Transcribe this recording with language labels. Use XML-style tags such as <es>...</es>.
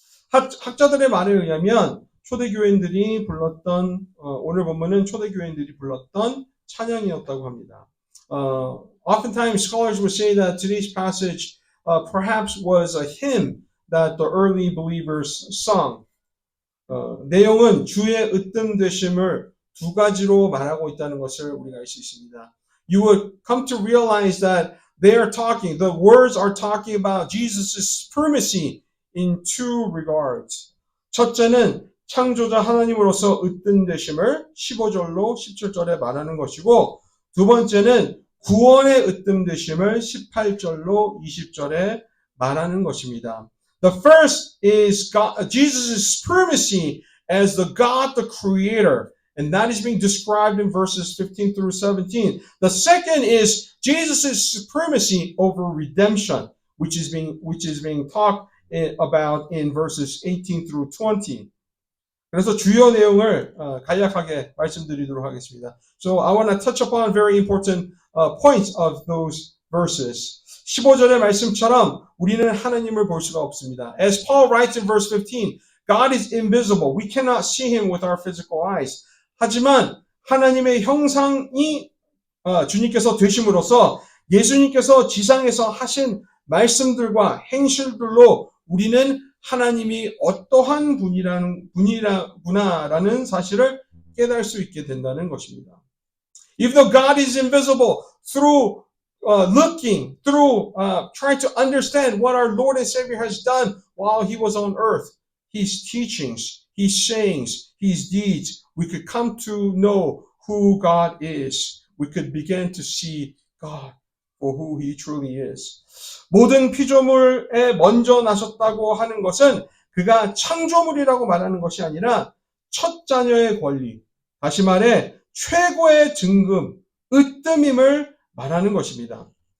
<ko>학자들의 말에 의하면 초대교인들이 불렀던 오늘 본문은 초대교인들이 불렀던 찬양이었다고 합니다.</ko> <en>Oftentimes scholars would say that today's passage perhaps was a hymn that the early believers sung.</en> <ko>내용은 주의 으뜸 되심을 두 가지로 말하고 있다는 것을 우리가 알 수 있습니다.</ko> <en>You would come to realize that they are talking, the words are talking about Jesus' supremacy in two regards.</en> <ko>첫째는 창조자 하나님으로서 으뜸 되심을 15절로 17절에 말하는 것이고 두 번째는 구원의 으뜸 되심을 18절로 20절에 말하는 것입니다.</ko> <en>The first is God, Jesus' supremacy as the God, the Creator, and that is being described in verses 15 through 17. The second is Jesus' supremacy over redemption, which is being talked about in verses 18 through 20.</en> <ko>그래서 주요 내용을 간략하게 말씀드리도록 하겠습니다.</ko> <en>So I want to touch upon very important points of those verses.</en> <ko>15절의 말씀처럼 우리는 하나님을 볼 수가 없습니다.</ko> <en>As Paul writes in verse 15, God is invisible. We cannot see him with our physical eyes.</en> <ko>하지만 하나님의 형상이 주님께서 되심으로써 예수님께서 지상에서 하신 말씀들과 행실들로 우리는 하나님이 어떠한 분이구나라는 사실을 깨달을 수 있게 된다는 것입니다.</ko> <en>If the God is invisible, through looking, through trying to understand what our Lord and Savior has done while he was on earth, his teachings, his sayings, his deeds, we could come to know who God is. We could begin to see God for who he truly is.</en> <ko>모든 피조물에 먼저 나섰다고 하는 것은 그가 창조물이라고 말하는 것이 아니라 첫 자녀의 권리, 다시 말해 최고의 등급, 으뜸임을 말하는 것입니다.</ko>